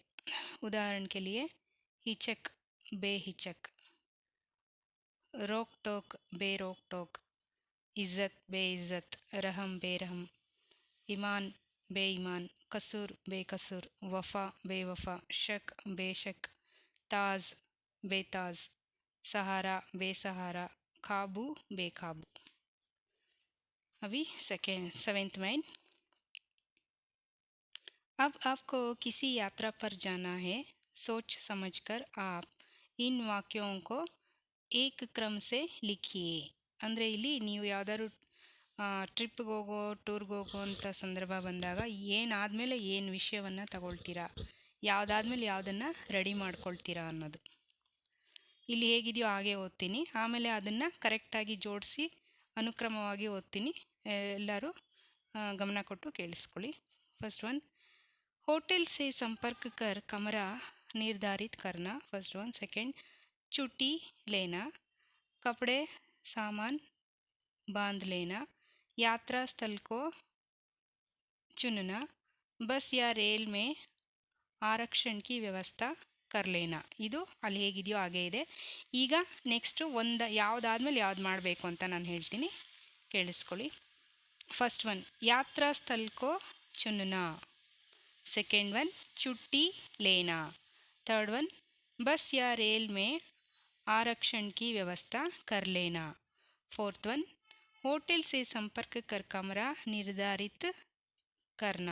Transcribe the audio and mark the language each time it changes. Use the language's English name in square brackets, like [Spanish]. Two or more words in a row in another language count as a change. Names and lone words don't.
[Hindi] उदाहरण के लिए, हिचक बेहिचक, रोक टोक बेरोक टोक, इज्जत बेइज्जत, रहम बेरहम, ईमान बेईमान, कसूर बेकसूर, वफा बेवफा, शक बेशक, ताज बेताज, सहारा बेसहारा, काबू बेकाबू। अभी सेवेंथ में, अब आपको किसी यात्रा पर जाना है। सोच समझकर आप इन वाक्यों को एक क्रम से लिखिए। [Kannada] ಅಂದರೆ ಇಲ್ಲಿ ನೀವು ಯಾವ್ದಾದ್ರು ಟ್ರಿಪ್ಗೆ ಹೋಗೋ ಟೂರ್ಗೆ ಹೋಗೋ ಅಂಥ ಸಂದರ್ಭ ಬಂದಾಗ ಏನಾದಮೇಲೆ ಏನು ವಿಷಯವನ್ನು ತಗೊಳ್ತೀರಾ, ಯಾವುದಾದ್ಮೇಲೆ ಯಾವುದನ್ನು ರೆಡಿ ಮಾಡ್ಕೊಳ್ತೀರಾ ಅನ್ನೋದು. ಇಲ್ಲಿ ಹೇಗಿದೆಯೋ ಹಾಗೆ ಓದ್ತೀನಿ, ಆಮೇಲೆ ಅದನ್ನು ಕರೆಕ್ಟಾಗಿ ಜೋಡಿಸಿ ಅನುಕ್ರಮವಾಗಿ ಓದ್ತೀನಿ. ಎಲ್ಲರೂ ಗಮನ ಕೊಟ್ಟು ಕೇಳಿಸ್ಕೊಳ್ಳಿ. [English] first one, [Hindi] होटल से संपर्क कर कमरा निर्धारित करना। [English] first one. [Hindi] सेकंड, छुट्टी लेना, कपड़े सामान बांध लेना, यात्रा स्थल को चुनना, बस या रेल में आरक्षण की व्यवस्था कर लेना. [Kannada] ಇದು ಅಲ್ಲಿ ಹೇಗಿದೆಯೋ ಹಾಗೆ ಇದೆ. ಈಗ ನೆಕ್ಸ್ಟು ಯಾವುದಾದ್ಮೇಲೆ ಯಾವ್ದು ಮಾಡಬೇಕು ಅಂತ ನಾನು ಹೇಳ್ತೀನಿ, ಕೇಳಿಸ್ಕೊಳ್ಳಿ. [English] first one, [Hindi] यात्रा स्थल को चुनना. [English] second one, [Hindi] छुट्टी लेना. [English] third one, [Hindi] बस या रेल में आरक्षण की व्यवस्था कर लेना. [English] fourth one, [Hindi] होटल से संपर्क कर कमरा निर्धारित करना.